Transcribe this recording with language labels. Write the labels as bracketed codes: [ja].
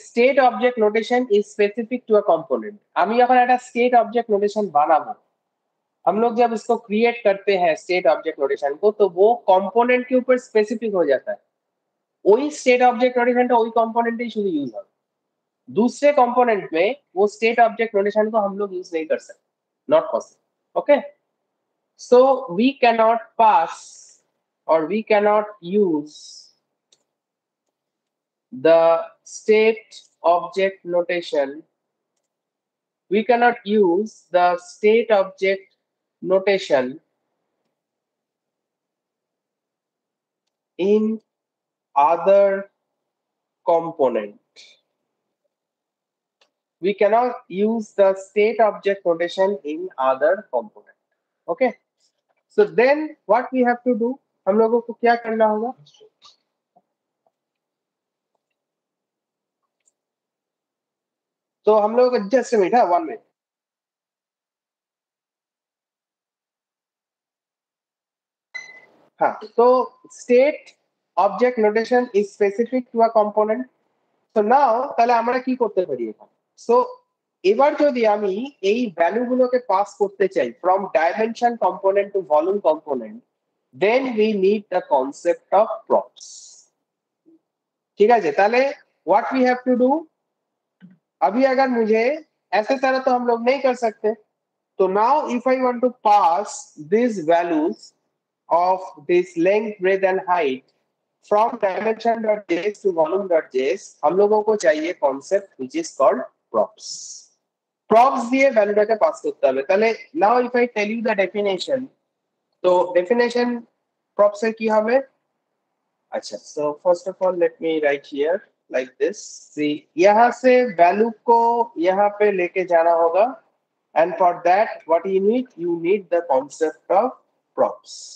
[en] State object notation is specific to a component. [bn] আমি যখন একটা স্টেট অবজেক্ট নোটেশন বানাবো, [hi] हम लोग जब इसको क्रिएट करते हैं स्टेट ऑब्जेक्ट नोटेशन को, तो वो कंपोनेंट के ऊपर स्पेसिफिक हो जाता है। वही स्टेट ऑब्जेक्ट नोटेशनটা [bn] ওই কম্পোনেন্টেই শুধু ইউজ হবে, [hi] दूसरे कंपोनेंट में वो स्टेट ऑब्जेक्ट नोटेशन को हम लोग यूज नहीं कर सकते, [en] Not possible. Okay, so we cannot pass or we cannot use the state object notation, we cannot use the state object notation in other component, we cannot use the state object notation in other component। okay, so then what we have to do, [hi] हम लोगों को क्या करना होगा? तो हम लोग just minute है, 1 मिनट। हाँ, तो state object notation [en] Is specific to a component. so now [bn] তাহলে আমরা কি করতে পারি এখন? [en] so [bn] এবার যদি আমি এই ভ্যালুগুলোকে পাস করতে চাই [en] from dimension component to volume component, then we need the concept of props। [hi] ठीक है, [en] তাহলে what we have to do, [hi] अभी अगर मुझे ऐसे तरह तो हम लोग नहीं कर सकते, तो [en] now if I want to pass these values of this length, breadth and height from dimension.js to volume.js, [hi] हम लोगों को चाहिए [en] concept which is called props। [bn] props দিয়ে ভ্যালুটাকে পাস করতে হবে। তাহলে [en] now if I tell you the definition, [bn] তো definition props এর কি হবে? [en] अच्छा, so first of all let me write here like this। see, [hi] यहाँ से वैल्यू को यहाँ पे लेके जाना होगा, [en] and for that what you need the concept of props।